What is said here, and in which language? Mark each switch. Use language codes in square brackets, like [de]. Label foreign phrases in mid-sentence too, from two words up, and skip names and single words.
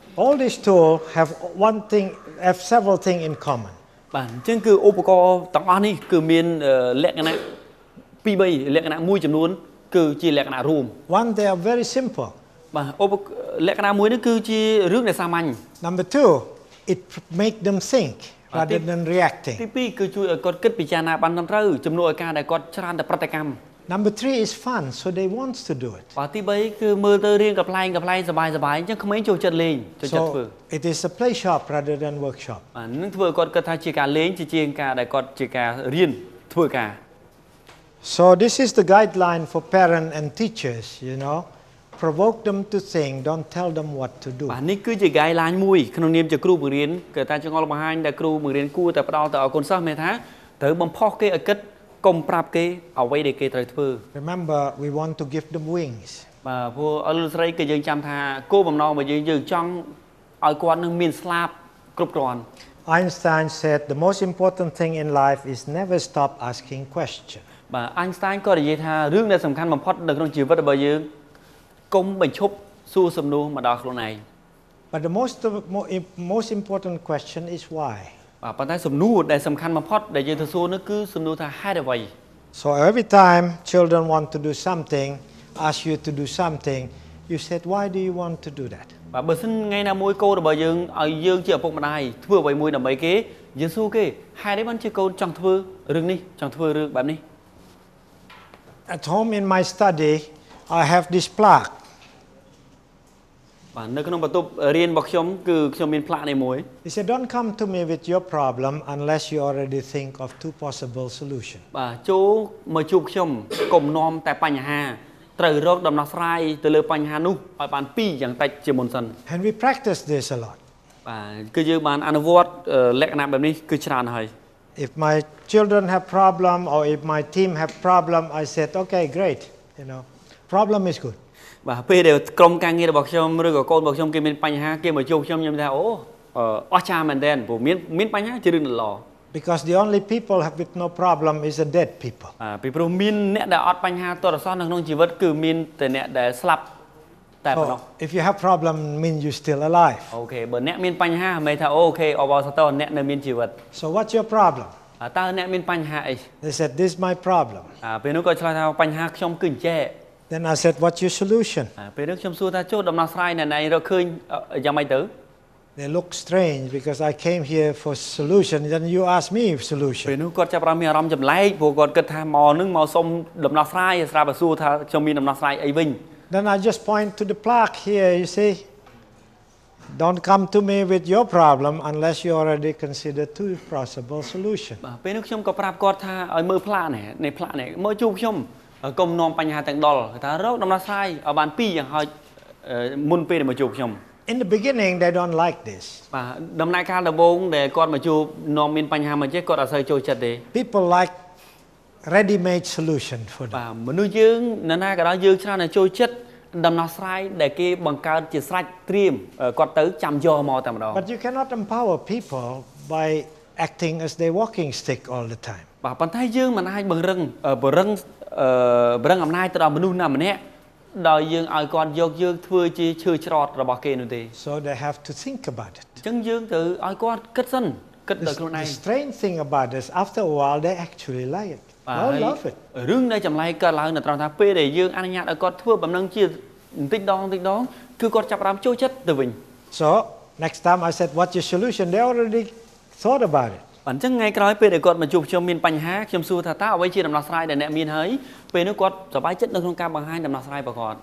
[en] All these tools have several things in common. [km] បាទអញ្ចឹងគឺឧបករណ៍ទាំងអស់នេះគឺមានលក្ខណៈ2 3លក្ខណៈមួយចំនួនគឺជាលក្ខណៈរួម [en] One, they are very simple. [km] បាទលក្ខណៈមួយនេះគឺជារឿងដែលសាមញ្ញ [en] Number 2, it make them think rather than reacting. [km] ទី2គឺជួយឲ្យគាត់គិតពិចារណាបានត្រឹមត្រូវជំនួសឲ្យការដែលគាត់ច្រើនតែប្រតិកម្ម [en] Number 3 is fun, so they want to do it. [km] បាទទី3គឺមើលទៅរៀងកំ pl ែងសบายអញ្ចឹងក្មេងចូលចិត្តលេងចូលចិត្តធ្វើ [en] So it is a play shop rather than workshop. [km] បាទនឹងធ្វើឲ្យគាត់គិតថាជាការលេងជាងការដែលគាត់ជាការរៀនធ្វើការ [en] So this is the guideline for parents and teachers, provoke them to think, don't tell them what to do. [km] បាទនេះគឺជា guideline មួយក្នុងនាមជាគ្រូបង្រៀនគឺថាចង្អុលបង្ហាញដែលគ្រូបង្រៀនគួរតែផ្ដល់ទៅឲ្យកូនសិស្សមានថាត្រូវបំផុសគេឲ្យគិតកុំប្រាប់គេអ្វីដែលគេត្រូវធ្វើ [en] Remember, we want to give them wings. [km] បាទព្រោះអលស្រីគឺយើងចាំថាគោលបំណងរបស់យើងចង់ឲ្យគាត់នឹងមានស្លាប់គ្រប់គ្រាន់ [en] Einstein said the most important thing in life is never stop asking questions. [km] បាទ Einstein ក៏និយាយថារឿងដែលសំខាន់បំផុតនៅក្នុងជីវិតរបស់យើងកុំបញ្ឈប់សួរសំណួរមកដល់ខ្លួនឯង [en] But the most important question is why. [km] បាទប៉ុន្តែសំណួរដែលសំខាន់បំផុតដែលយើងត្រូវសួរនោះគឺសំណួរថាហេតុអ្វី [en] So every time children want to do something, ask you to do something, you said, why do you want to do that? [km] បាទបើសិនថ្ងៃណាមួយកូនរបស់យើងឲ្យយើងជាឪពុកម្ដាយធ្វើអ្វីមួយដើម្បីគេយើងសួរគេហេតុអីបានជាកូនចង់ធ្វើរឿងនេះចង់ធ្វើរឿងបែបនេះ [en] At home in my study, I have this plaque. [km] បាទនៅក្នុងបន្ទប់រៀនរបស់ខ្ញុំគឺខ្ញុំមានផ្លាកនេះមួយ [en] He said, don't come to me with your problem unless you already think of 2 possible solutions. [km] បាទចូលមកជួបខ្ញុំកុំនាំតែបញ្ហាត្រូវរកដំណោះស្រាយទៅលើបញ្ហានោះឲ្យបាន2យ៉ាងតិចជាមុនសិន [en] And we practice this a lot. [km] បាទគឺយើងបានអនុវត្តលក្ខណៈបែបនេះគឺច្រើនហើយ [en] If my children have problem or if my team have problem, I said, okay, great. Problem is good. [km] បាទពេលដែលក្រុមការងាររបស់ខ្ញុំឬក៏កូនរបស់ខ្ញុំគេមានបញ្ហាគេមកជួបខ្ញុំខ្ញុំថាអូអស្ចារ្យមែនទែនព្រោះមានបញ្ហាជារឿងល្អ [en] Because the only people have with no problem is the dead people. [km] ពីព្រោះមានអ្នកដែលអត់បញ្ហាទាល់តែសោះនៅក្នុងជីវិតគឺមានតែអ្នកដែលស្លាប់តែប៉ុណ្ណោះ [en] If you have problem, mean you still alive. [km] អូខេបើអ្នកមានបញ្ហាមិនថាអូខេអបអរសាទរអ្នកនៅមានជីវិត [en] So what's your problem? [km] តើអ្នកមានបញ្ហាអី [en] They said, this is my problem. [km] ពេលនោះក៏ឆ្លើយថាបញ្ហាខ្ញុំគឺអញ្ចេះ [en] Then I said, what's your solution? [km] ពេលនោះខ្ញុំសួរថាចូលដំណោះស្រាយណែណៃរកឃើញយ៉ាងម៉េចទៅ [en] They look strange because I came here for solution. Then you ask me [km] ពេល [en] solution. [km] នោះគាត់ចាប់ផ្ដើមមានអារម្មណ៍ចម្លែកព្រោះគាត់គិតថាមកនឹងមកសុំដំណោះស្រាយស្រាប់តែសួរថាខ្ញុំមានដំណោះស្រាយអីវិញ [en] Then I just point to the plaque here, you see. Don't come to me with your problem unless you already consider 2 possible solutions. [km] បាទពេលនោះខ្ញុំក៏ប្រាប់គាត់ថាឲ្យមើលផ្លាកនេះផ្លាកនេះមកជួបខ្ញុំកុំនាំបញ្ហាទាំងដល់ថារកដំណោះស្រាយឲ្យបាន2យ៉ាងហោចមុនពេលមកជួបខ្ញុំ [en] In the beginning, they don't like this. [km] បាទដំណាក់កាលដំបូងដែលគាត់មកជួបនាំមានបញ្ហាមកចេះគាត់អត់សូវចូលចិត្តទេ [en] People like ready-made solution for [km] បា [en] them. [km] ទមនុស្សយើងនៅណាក៏ដោយយើងច្រើនតែចូលចិត្តដំណោះស្រាយដែលគេបង្កើតជាស្រេចត្រៀមគាត់ទៅចាំយកមកតែម្ដង [en] But you cannot empower people by acting as their walking stick all the time. [km] បាទប៉ុន្តែយើងមិនអាចបង្រឹងអំណាចទៅដល់មនុស្សណាម្នាក់ដោយយើងឲ្យគាត់យកយើងធ្វើជាឈើច្រត់របស់គេនោះទេ [en] So they have to think about it. [km] អញ្ចឹងយើងត្រូវឲ្យគាត់គិតសិនគិតដោយខ្លួនឯ [en] The [km] ង [en] strange thing about this, after a while, they actually like it. They love it. [km] រឿងដែលចម្លែកកើតឡើងនៅត្រង់ថាពេលដែលយើងអនុញ្ញាតឲ្យគាត់ធ្វើបំណឹងជាបន្តិចដងគឺគាត់ចាប់ផ្ដើមចូលចិត្តទៅវិញ [en] So next time I said, what's your solution? They already thought about it. [km] អញ្ចឹងថ្ងៃក្រោយពេលដែលគាត់មកជួបខ្ញុំមានបញ្ហាខ្ញុំសួរថាតើអ្វីជាដំណោះស្រាយដែលអ្នកមានហើយពេលនោះគាត់សប្បាយចិត្តនៅក្នុងការបង្ហាញដំណោះស្រាយរបស់គាត់